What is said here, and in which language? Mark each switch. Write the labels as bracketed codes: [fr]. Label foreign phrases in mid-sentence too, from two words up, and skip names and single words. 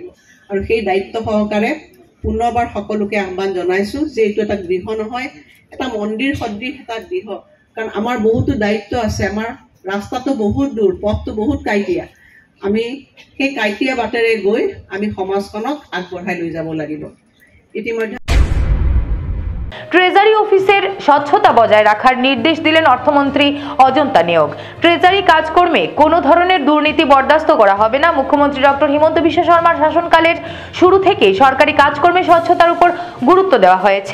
[as] আৰু সেই দায়িত্ব সহকাৰে পুনৰবাৰ সকলোকে আহ্বান জনাইছোঁ যে এইটো এটা গৃহ নহয়, এটা মন্দিৰ সদৃশ এটা গৃহ। কাৰণ আমাৰ বহুতো দায়িত্ব আছে, আমাৰ ৰাস্তাটো বহুত দূৰ, পথটো বহুত কাইটিয়া। আমি সেই কাইটিয়া বাটেৰে গৈ আমি সমাজখনক আগবঢ়াই লৈ যাব লাগিব। ইতিমধ্যে [bn] ট্রেজারি অফিসের স্বচ্ছতা বজায় রাখার নির্দেশ দিলেন অর্থমন্ত্রী অজন্তা নিয়োগ। ট্রেজারি কাজকর্মে কোনো ধরনের দুর্নীতি বরদাস্ত করা হবে না। মুখ্যমন্ত্রী ডক্টর হিমন্ত বিশ্ব শর্মার শাসনকালের শুরু থেকেই সরকারি কাজকর্মে স্বচ্ছতার উপর গুরুত্ব দেওয়া হয়েছে।